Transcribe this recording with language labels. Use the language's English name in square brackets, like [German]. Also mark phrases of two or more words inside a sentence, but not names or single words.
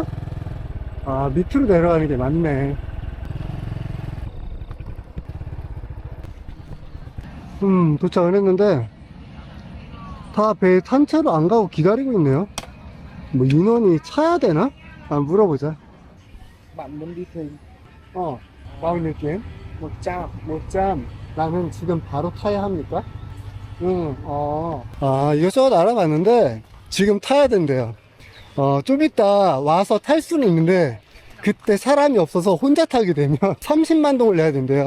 [Korean] 아, 밑으로 내려가는 게 맞네. 도착을 했는데 다 배 탄 채로 안 가고 기다리고 있네요. 뭐 인원이 차야 되나? 물어보자. [Vietnamese] Bạn muốn đi thuyền? bao nhiêu tiền? 100. [Korean] 나는 지금 바로 타야 합니까? 응, 이것저것 알아봤는데, 지금 타야 된대요. 좀 이따 와서 탈 수는 있는데, 그때 사람이 없어서 혼자 타게 되면 30만 동을 내야 된대요.